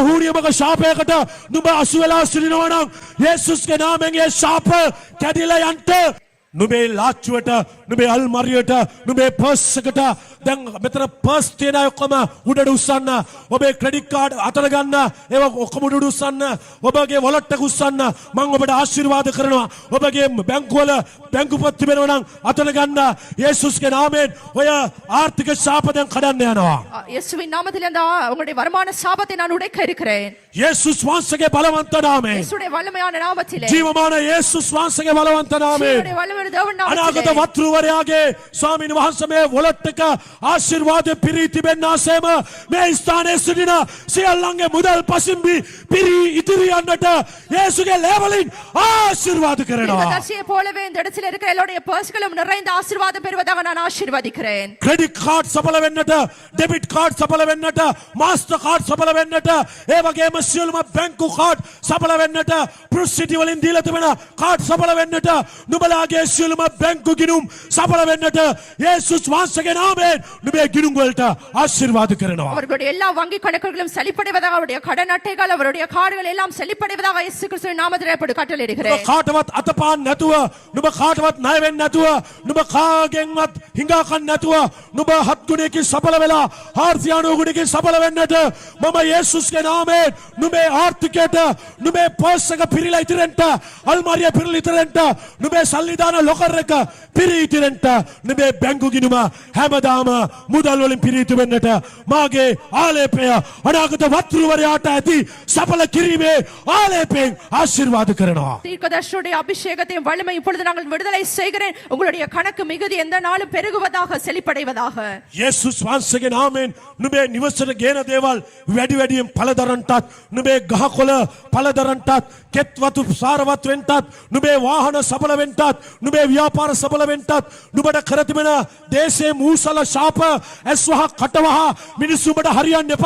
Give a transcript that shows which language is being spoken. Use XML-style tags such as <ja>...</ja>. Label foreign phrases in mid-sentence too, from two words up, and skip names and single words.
<si>හුණියමක ශාපයකට නුඹ අසු වෙලා සිටිනවා නම් යේසුස්ගේ නාමයෙන් ඒ ශාප කැඩිලා යන්ට නුඹේ ලාච්චුවට නුඹේ අල්මාරියට නුඹේ පර්ස් එකට දැන් මෙතන පර්ස් තියන අය ඔක්කොම උඩට උස්සන්න ඔබේ</si> <en>credit card</en> <si>අතට ගන්න ඒවා ඔක්කොම උඩට උස්සන්න ඔබගේ වොලට් එක උස්සන්න මම ඔබට ආශිර්වාද කරනවා ඔබගේ බැංකුවල බැංකු පොත් තිබෙනවා නම් අතට ගන්න යේසුස්ගේ නාමයෙන් ඔය ආර්ථික ශාප දැන් කඩන්න යනවා</si> <ta>இயேசுவின் நாமத்திலே அந்த உங்களுடைய வருமான சாபத்தை நான் உடைக்க இருக்கிறேன்.</ta> <si>යේසුස් වහන්සේගේ බලවන්ත නාමයෙන්</si> <ta>இயேசுடைய வல்லமையான நாமத்திலே</ta> <si>ජීවමාන යේසුස් වහන්සේගේ බලවන්ත නාමයෙන්</si> <ta>இயேசுடைய வல்லமையான தேவன்</ta> <si>අනාගත</si> <ta>நாமத்திலே</ta> <si>වත්රුවරයාගේ ස්වාමීන් වහන්සේ මේ වොලට් එක ආශිර්වාද පිරී තිබෙන්නාසේම මේ ස්ථානයේ සිටින සියල්ලන්ගේ මුදල් පසින්බි පිරී ඉතිරි යන්නට යේසුගේ ලේවලින් ආශිර්වාද කරනවා.</si> <ta>தீர்க்கதரிசியை போலவே இந்த இடத்தில் இருக்கிற எல்லாருடைய பர்ஸ்களும் நிறைந்த ஆசீர்வாதம் பெறுவதாக நான் ஆசீர்வதிக்கிறேன்.</ta> <en>credit card</en> <si>සඵල වෙන්නට</si> <en>debit card</en> <si>සඵල වෙන්නට මාස්ටර් කාඩ් සඵල වෙන්නට ඒ වගේම සියලුම බැංකු කාඩ් සඵල වෙන්නට ප්‍රොසිටි වලින් දීලා තිබෙන කාඩ් සඵල වෙන්නට නුඹලාගේ සියලුම බැංකු ගිණුම් සඵල වෙන්නට යේසුස් වහන්සේගේ නාමයෙන් නුඹේ ගිණුම් වලට ආශිර්වාද කරනවා.</si> <ta>அவர்களுடைய எல்லா வங்கி கணக்குகளும் செழிப்படைவதாக அவருடைய கடன் அட்டைகள் அவருடைய கார்டுகள் எல்லாம் செழிப்படைவதாக இயேசு கிறிஸ்துவின் நாமத்தில் ஏற்படு கட்டளையிடுகிறேன்.</ta> <si>කාටවත් අතපාන් නැතුව නුඹ කාටවත් ණය වෙන්නේ නැතුව නුඹ කාගෙන්වත් හිඟා කන්න නැතුව නුඹ හත් ගුණයකින් සඵල වෙලා 490 ගුණයකින් සඵල වෙන්නට මම යේසුස්ගේ නාමයෙන් නුඹේ ආර්ථිකයට නුඹේ පර්ස් එක පිරීලා ඉතිරෙන්න අල්මාරිය පිරීලා ඉතිරෙන්න නුඹේ සල්ලි දාන ලොකර් එක පිරී ඉතිරෙන්න නුඹේ බැංකු ගිණුම හැමදාම මුදල් වලින් පිරී ඉතිරෙන්නට මාගේ ආලේපය අනාගත වතුරුවරයාට ඇති සඵල කිරීමේ ආලේපයෙන් ආශිර්වාද කරනවා.</si> <ta>தீர்க்கதரிசியுடைய அபிஷேகத்தையும் வல்லமை இப்பொழுது நாங்கள் விடுதலை செய்கிறேன். உங்களுடைய கணக்கு மிகுதி எந்த நாளும் பெருகுவதாக செழிப்படைவதாக.</ta> <si>යේසුස් වහන්සේගේ නාමයෙන් නුඹේ නිවසට ගේන දේවල් වැඩි වැඩියෙන් පළදරන්ටත් නුඹේ ගහකොළ පළදරන්ටත් කෙත් වතු සාරවත් වෙන්නටත් නුඹේ වාහන සඵල වෙන්නටත් නුඹේ ව්‍යාපාර සඵල වෙන්නටත් නුඹට කර තිබෙන දේශේ මූසල ශාප ඇස්වහ කටවහ මිනිස්සු උඹට හරියන්න එපා</si>